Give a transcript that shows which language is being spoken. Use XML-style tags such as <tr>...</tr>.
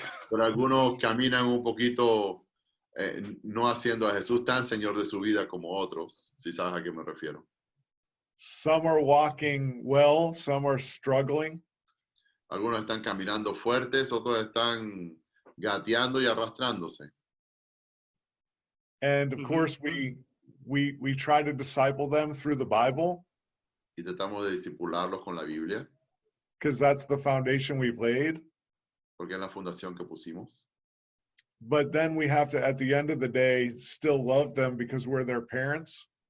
<es>Pero algunos caminan un poquito no haciendo a Jesús tan Señor de su vida como otros, si sabes a qué me refiero.</es> <en>Some are walking well, some are struggling.</en> <es>Algunos están caminando fuertes, otros están gateando y arrastrándose.</es> <en>And of course, we try to disciple them through the Bible.</en> <es>Y tratamos de discipularlos con la Biblia.</es> <en>Because that's the foundation we've laid.</en> <es>Porque es la fundación que pusimos.</es> <en>But then we have to, at the end of the day, still love them because we're their parents.</en>